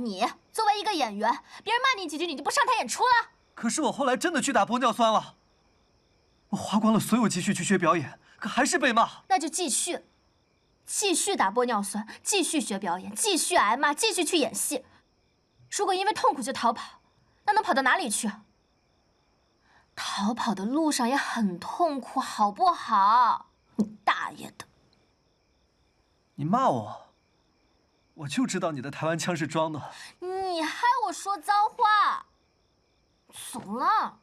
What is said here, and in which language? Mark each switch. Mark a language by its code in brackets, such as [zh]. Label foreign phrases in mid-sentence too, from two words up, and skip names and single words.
[zh] 你作為一個演員，別人罵你幾句你就不上台演出了？可是我後來真的去打玻尿酸了，我花光了所有積蓄去學表演，可還是被罵。那就繼續。繼續打玻尿酸，繼續學表演，繼續挨罵，繼續去演戲。如果因為痛苦就逃跑，那能跑到哪裡去？逃跑的路上也很痛苦，好不好？你大爺的！你罵我，我就知道你的台灣腔是裝的。你害我說髒話。 走了。